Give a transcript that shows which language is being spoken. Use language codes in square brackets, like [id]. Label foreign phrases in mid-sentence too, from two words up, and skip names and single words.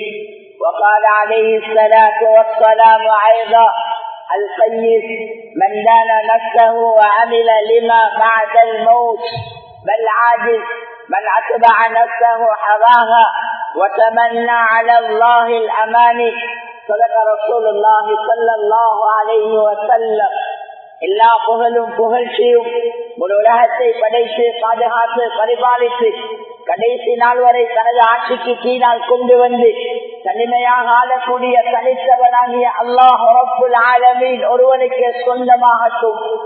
[ar] وقال عليه الصلاة والسلام أيضا: القيس من دان نفسه وعمل لما بعد الموت، بل عاجز من أتبع نفسه هواها وتمنى على الله الأماني. صدق رسول الله صلى الله عليه وسلم. [ta] எல்லா புகழும் புகழ்ச்சியும் ஒரு உலகத்தை படைத்து பாதுகாத்து பரிபாலித்து கடைசி நாள் வரை தனது ஆட்சிக்கு கீழால் கொண்டு வந்து தனிமையாக ஆளக்கூடிய தனித்தவனாகிய [ar] الله رب العالمين [ta] ஒருவனுக்கு சொந்தமாகட்டும்.